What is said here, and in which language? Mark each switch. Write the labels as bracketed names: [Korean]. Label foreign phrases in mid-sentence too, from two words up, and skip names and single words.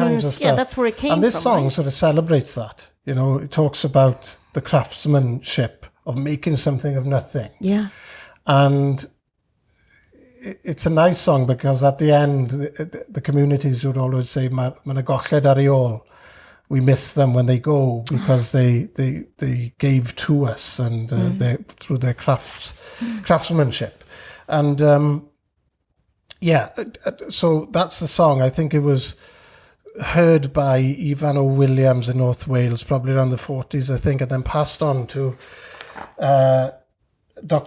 [English] all kinds of stuff. Yeah, that's where it came from. And this song right? sort of celebrates that. It talks about the craftsmanship of making something of nothing. Yeah. And it's a nice song because at the end, the communities would always say, [Welsh] "Mana golled ar ei ôl." [English] We miss them when they go because they gave to us and through their craftsmanship. And so that's the song. I think it was heard by Ivan O'Williams in North Wales, probably around the 40s, I think, and then passed on to Dr.